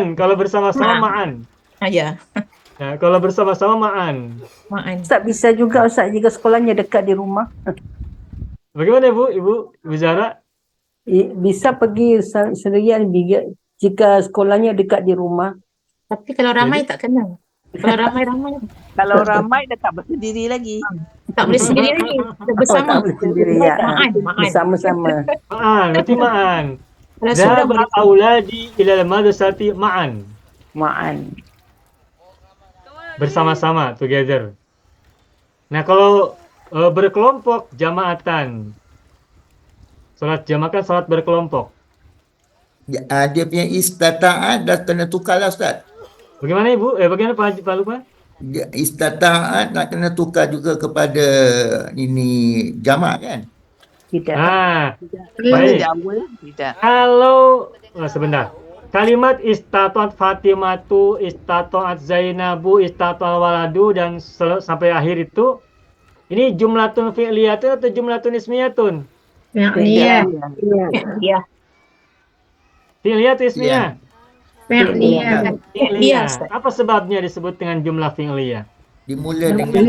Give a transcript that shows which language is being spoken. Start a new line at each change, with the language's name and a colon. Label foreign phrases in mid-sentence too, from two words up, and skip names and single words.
Indonesian: Kalau bersama-sama ma'an. Ya, Nah, kalau bersama-sama ma'an. Ma'an. Ustaz bisa juga Ustaz jika sekolahnya dekat di rumah. Bagaimana Ibu Zara? Bisa pergi sendirian jika sekolahnya dekat di rumah.
Malay: Tapi kalau ramai tak kena. Kalau ramai-ramai Kalau ramai dah tak berdiri lagi. tak boleh sendiri lagi. Bersama. Tak boleh sendiri ya. Ma'an.
Indonesian: Bersama-sama. Ma'an, berarti ma'an. Kalau sudah Dhahaba boleh.
Arabic: أولادي إلى مدرستي معًا.
Indonesian: Ma'an. Bersama-sama, together. Nah, kalau berkelompok, jamaatan. Salat jamaah kan salat berkelompok.
Malay: Dia punya istata'at dah kena tukar lah Ustaz.
Indonesian: Bagaimana Ibu? Bagaimana Pak Lukman?
Malay: Istata'at nak kena tukar juga kepada ini jamak kan?
Indonesian: Tidak. Baik. Tidak. Kalau sebentar. Kalimat
Arabic: استطاعت فاطمةُ، استطاعت زينبُ، استطاعت ولدُ
Indonesian: dan sampai akhir itu ini
Arabic: جملةٌ فعليةٌ
Indonesian: atau
Arabic: جملةٌ اسميةٌ?
Indonesian: Fi'liyah. Ya. Fi'liyah atau ismiyah? Fi'liyah. Fi'liyah. Apa sebabnya disebut dengan
Arabic: جملة فعلية?
Indonesian: Dimula dengan